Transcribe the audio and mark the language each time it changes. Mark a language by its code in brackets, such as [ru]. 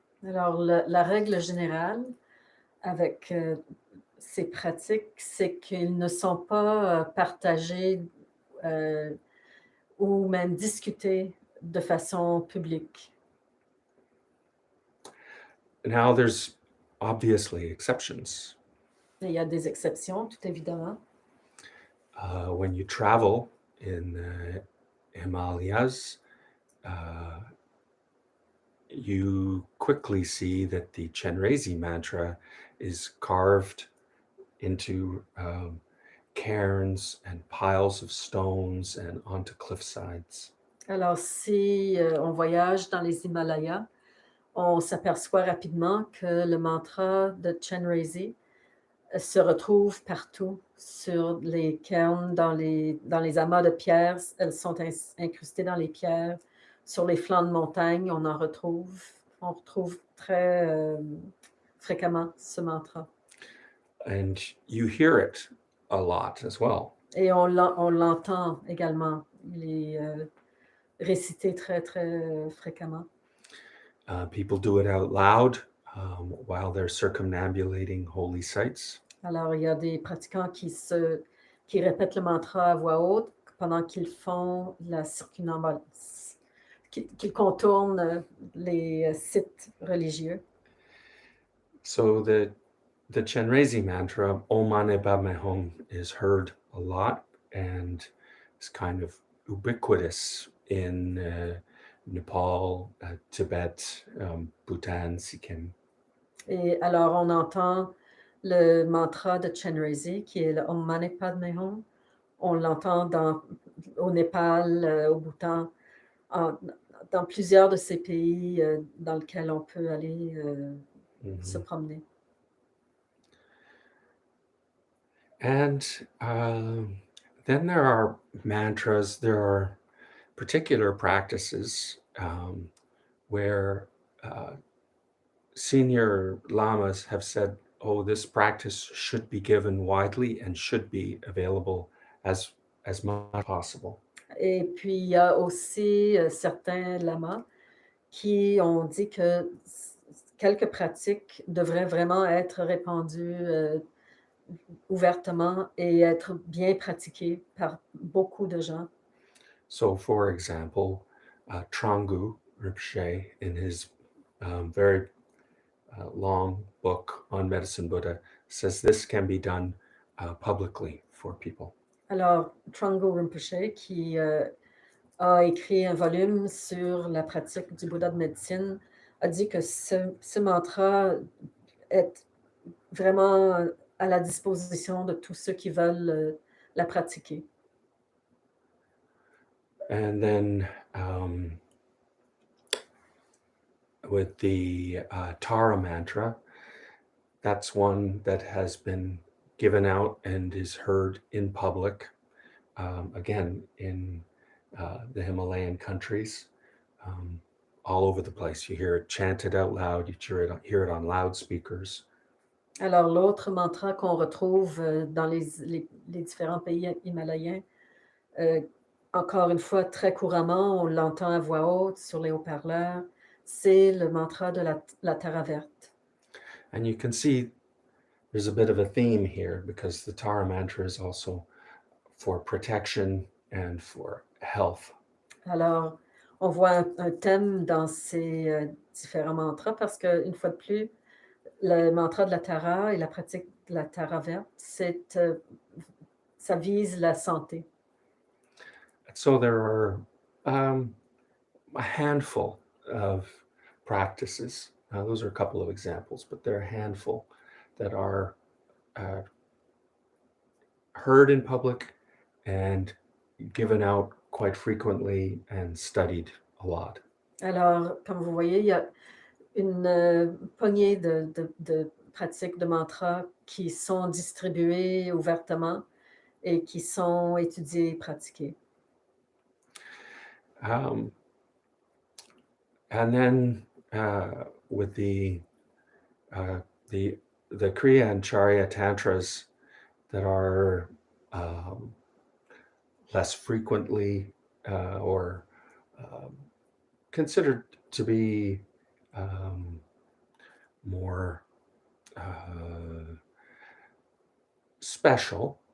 [fr] Alors, la règle générale avec ces pratiques, c'est qu'ils ne sont pas partagés ou même discutés de façon publique. [en] Now, there's obviously exceptions. [fr] Il y a des exceptions, tout évidemment. [en] When you travel in the Himalayas, you quickly see that the Chenrezi mantra is carved into cairns and piles of stones and onto cliff sides. [fr] Alors si, on voyage dans les Himalayas, on s'aperçoit rapidement que le mantra de Chenrezi se retrouve partout, sur les cairns, dans les amas de pierres. Elles sont incrustées dans les pierres. Sur les flancs de montagne, on retrouve très fréquemment ce mantra. [en] And you hear it a lot as well. [fr] Et on l'entend également. Il est récité très, très fréquemment. [en] People do it out loud while they're circumambulating holy sites. [fr] Alors, il y a des pratiquants qui répètent le mantra à voix haute pendant qu'ils font la circumambulation, qu'ils contournent les sites religieux. [en] So the Chenrezi mantra, Om Mani Padme Hum, is heard a lot and is kind of ubiquitous in Nepal, Tibet, Bhutan, Sikkim. [fr] Et alors, on entend le mantra de Chenrezi, qui est le Om Mani Padme Hum. On l'entend au Népal, au Bhoutan, dans plusieurs de ces pays dans lesquels on peut aller se promener. [en] And then there are mantras, there are particular practices where senior lamas have said, oh, this practice should be given widely and should be available as much as possible. [fr] Et puis, il y a aussi certains lamas qui ont dit que quelques pratiques devraient vraiment être répandues ouvertement et être bien pratiquées par beaucoup de gens. [en] So, for example, Trangu Rinpoche, in his very long book on Medicine Buddha, says this can be done publicly for people. [fr] Alors, Trungpa Rinpoche, qui a écrit un volume sur la pratique du Bouddha de médecine, a dit que ce mantra est vraiment à la disposition de tous ceux qui veulent la pratiquer. [en] And then with the Tara mantra, that's one that has been given out and is heard in public, again, in the Himalayan countries, all over the place. You hear it chanted out loud, you hear it on loudspeakers. [fr] Alors, l'autre mantra qu'on retrouve dans les différents pays himalayens, encore une fois, très couramment, on l'entend à voix haute sur les haut-parleurs, c'est le mantra de la Tara verte. [en] And you can see there's a bit of a theme here because the Tara mantra is also for protection and for health. [fr] Alors, on voit un thème dans ces différents mantras parce qu'une fois de plus, le mantra de la Tara et la pratique de la Tara verte, ça vise la santé. [en] So there are a handful of practices. Those are a couple of examples, but there are a handful that are heard in public and given out quite frequently and studied a lot. [fr] Alors, comme vous voyez, il y a une poignée de pratiques de mantras qui sont distribuées ouvertement et qui sont étudiées et pratiquées. [en] And then with the Kriya and Charya tantras that are less frequently or considered to be more special.